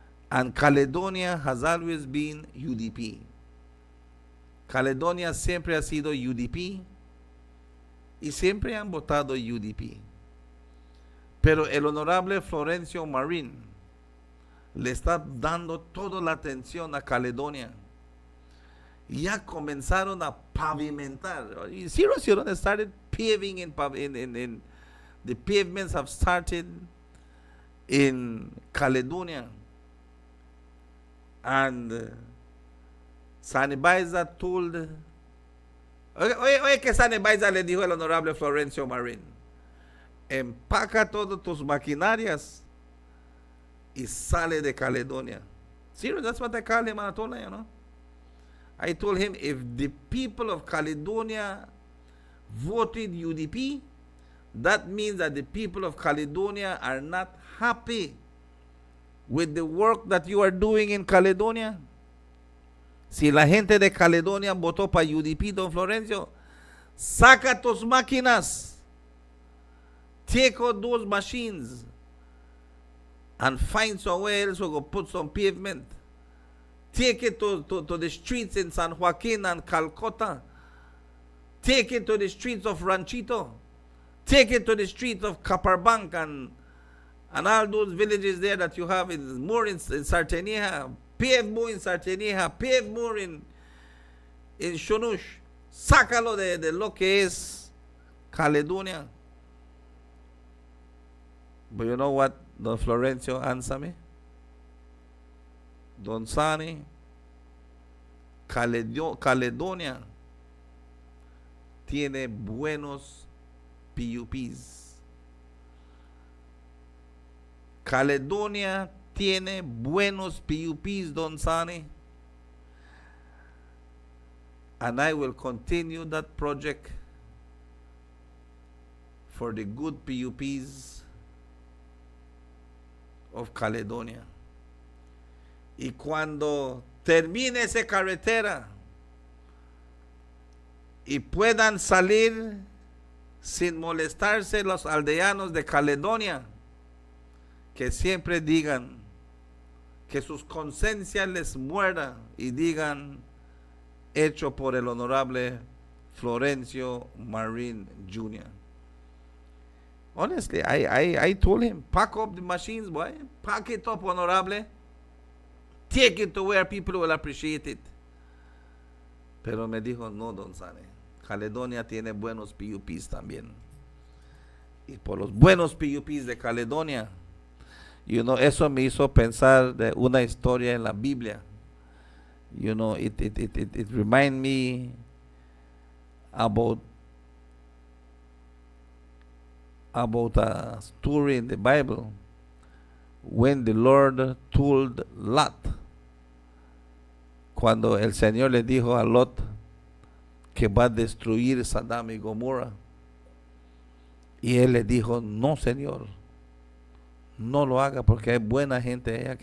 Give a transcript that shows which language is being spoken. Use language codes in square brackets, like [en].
[en] And Caledonia has always been UDP. [es] Caledonia siempre ha sido UDP y siempre han votado UDP. Pero el honorable Florencio Marín le está dando toda la atención a Caledonia. Ya comenzaron a pavimentar. [en] Serious, they started paving in the pavements have started in Caledonia. And Sanibaiza told, [es] oye que Sanibaiza le dijo el honorable Florencio Marín, empaca todas tus maquinarias y sale de Caledonia. [en] Serious, that's what I call him, Anatolia, I told him, if the people of Caledonia voted UDP, that means that the people of Caledonia are not happy with the work that you are doing in Caledonia? [es] Si la gente de Caledonia votó para UDP, don Florencio, saca tus máquinas, [en] take out those machines, and find somewhere else to go put some pavement. Take it to the streets in San Joaquin and Calcutta. Take it to the streets of Ranchito. Take it to the streets of Caparbanc and all those villages there that you have more in Sarteneja. Pave more in Sarteneja. Pave more in Shonush. [es] Sácalo de lo que es Caledonia. [en] But you know what Don Florencio answer me? [es] Don Sani, Caledonia tiene buenos PUPs. Caledonia tiene buenos PUPs, Don Sani. [en] And I will continue that project for the good PUPs of Caledonia. [es] Y cuando termine esa carretera y puedan salir sin molestarse los aldeanos de Caledonia, que siempre digan, que sus conciencias les muera y digan, hecho por el honorable Florencio Marín Jr. [en] Honestly, I told him, pack up the machines, boy. Pack it up, honorable. Take it to where people will appreciate it. [es] Pero me dijo, no, don Sane. Caledonia tiene buenos PUPs también. Y por los buenos PUPs de Caledonia, [en] you know, [es] eso me hizo pensar de una historia en la Biblia. [en] You know, it remind me about a story in the Bible when the Lord told Lot, [es] cuando el Señor le dijo a Lot que va a destruir Sodoma y Gomorra, y él le dijo, no, Señor, no lo haga porque hay buena gente allá.